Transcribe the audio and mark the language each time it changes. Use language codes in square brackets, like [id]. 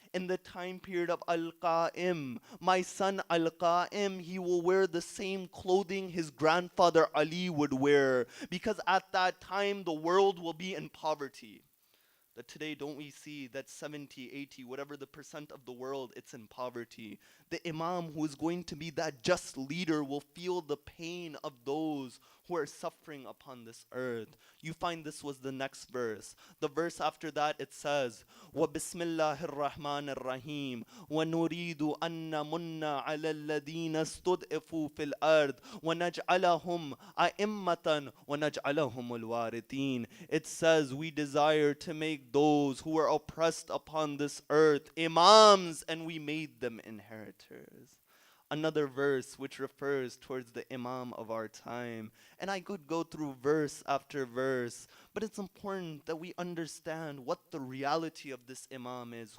[en] in the time period of Al-Qa'im, my son Al-Qa'im, he will wear the same clothing his grandfather Ali would wear, because at that time the world will be in poverty. That today, don't we see that 70, 80, whatever the percent of the world, it's in poverty. The Imam who is going to be that just leader will feel the pain of those who are suffering upon this earth. You find this was the next verse. The verse after that, it says, [ar] وَبِسْمِ اللَّهِ الرَّحْمَنِ الرَّحِيمِ وَنُرِيدُ أَن نَمُنَّ عَلَى الَّذِينَ اسْتُضْعِفُوا فِي الْأَرْضِ وَنَجْعَلَهُمْ أَئِمَّةً وَنَجْعَلَهُمُ الْوَارِثِينَ. [en] It says, we desire to make those who are oppressed upon this earth imams, and we made them inheritors. Another verse which refers towards the Imam of our time. And I could go through verse after verse, but it's important that we understand what the reality of this Imam is.